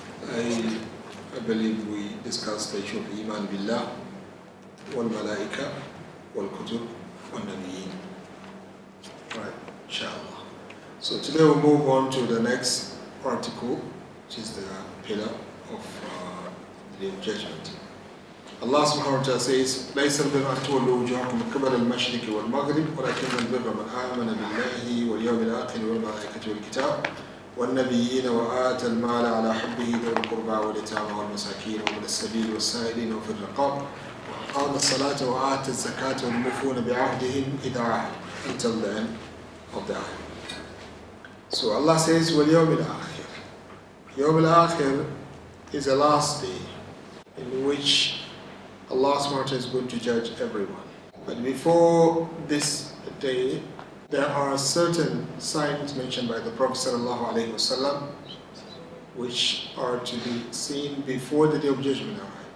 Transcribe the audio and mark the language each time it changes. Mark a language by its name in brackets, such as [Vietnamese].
[English] I believe we discussed the issue of Iman Billah, wal Malaika, wal Kutub, wal Nabiyyin. Right, inshallah. So today we'll move on to the next article, which is the pillar of the Day of Judgment. [Arabic] Allah subhanahu wa ta'ala says, لَيْسَ الْبِرَّ أَن تُوَلُّوا وُجُوهَكُمْ مِن قِبَلِ الْمَشْرِقِ وَالْمَغْرِبِ وَلَكِنَّ الْبِرَّ مَنْ آمَنَ بِاللَّهِ وَالْيَوْمِ الْآخِرِ وَالْمَلَائِكَةِ وَالْكِتَابِ وَالنَّبِيِّينَ وَآتَى المال على حبه ذوي القربى واليتامى والمساكين وابن السبيل والسائلين وفي الرقاب وأقام الصلاة وآتى الزكاة والموفون بعهدهم إذا عاهدوا [English] until the end of the ayah. So Allah says, [Arabic] وَالْيَوْمِ الْآخِرِ. يوم الآخر [English] is the last day in which Allah subhanahu wa ta'ala is going to judge everyone. But before this day, there are certain signs mentioned by the Prophet sallallahu alaihi wasallam which are to be seen before the Day of Judgment arrives.